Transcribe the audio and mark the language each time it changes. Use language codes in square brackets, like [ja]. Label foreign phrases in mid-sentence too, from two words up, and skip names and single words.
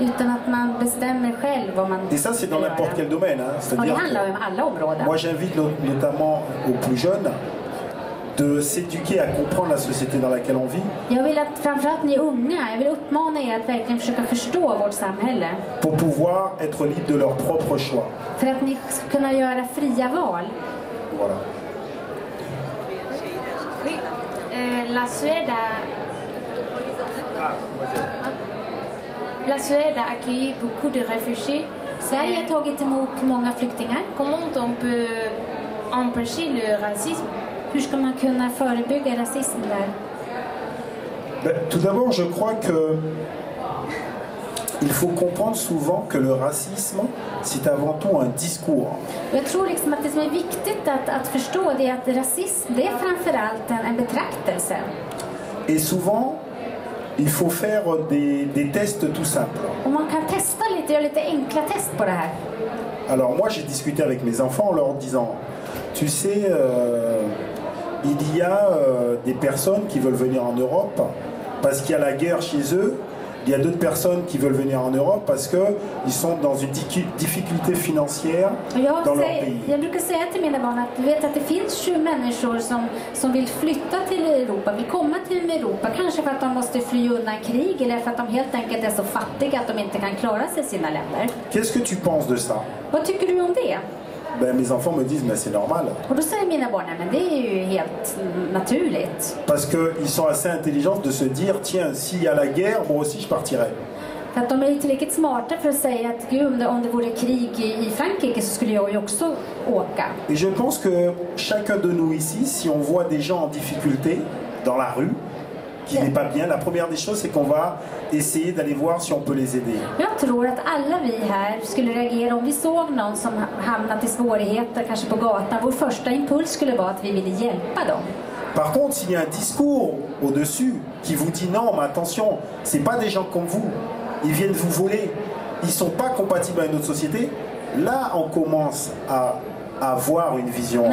[sv] utan att man bestämmer själv vad man [fr] Et ça, c'est dans [sv] ska [fr] n'importe quel [sv] göra. [fr] domaine. Hein. [sv] Och det [fr] C'est-à-dire [sv] handlar om alla områden. [fr] moi, j'invite notamment aux plus jeunes de s'éduquer à comprendre la société dans laquelle on vit, [sv] Jag vill att framförallt ni unga, jag vill uppmana er att verkligen försöka förstå vårt samhälle. [fr] pour pouvoir être libres de leurs propres choix. [sv] För att ni ska kunna göra fria val. [fr] Voilà. Oui, la Suède a accueilli beaucoup de réfugiés. [sv] Sverige har tagit emot många flyktingar. [fr] Comment on peut empêcher le racisme? [sv] Hur ska man kunna förebygga rasism där? [fr] Ben, tout d'abord, je crois que il faut comprendre souvent que le racisme, c'est avant tout un discours. [sv] Jag tror liksom att det som är viktigt att förstå det är att rasism, det är framförallt en betraktelse. [fr] Et souvent, il faut faire des tests tout simples. [sv] Och man kan testa lite, göra lite enkla test på det här. [fr] Alors moi, j'ai discuté avec mes enfants en leur disant, tu sais, il y a des personnes qui veulent venir en Europe parce qu'il y a la guerre chez eux. Il y a d'autres personnes qui veulent venir en Europe parce qu'ils sont dans une difficulté financière dans leur pays. [sv] Jag brukar säga till mina barn att du vet att det finns ju människor som vill flytta till Europa, vill komma till Europa, kanske för att de måste fly undan krig eller för att de helt enkelt är så fattiga att de inte kan klara sig i sina länder. [fr] Qu'est-ce que tu penses de ça? [sv] Vad tycker du om det? [fr] Ben, mes enfants me disent, mais c'est normal. [sv] Och då säger mina barn, men det är ju helt naturligt. [fr] Parce qu'ils sont assez intelligents de se dire, tiens, s'il y a la guerre, moi aussi je partirai. [sv] För att de är tillräckligt smarta för att säga att gud, om det vore krig i Frankrike så skulle jag ju också åka. [fr] Et je pense que chacun de nous ici, si on voit des gens en difficulté dans la rue, qui n'est pas bien, la première des choses, c'est qu'on va essayer d'aller voir si on peut les aider. [sv] Jag tror att alla vi här skulle reagera om vi såg någon som hamnat i svårigheter, kanske på gatan. Vår första impuls skulle vara att vi ville hjälpa dem. [fr] Par contre, s'il y a un discours au-dessus qui vous dit non, mais attention, c'est pas des gens comme vous, ils viennent vous voler, ils sont pas compatibles avec notre société, là on commence à avoir une vision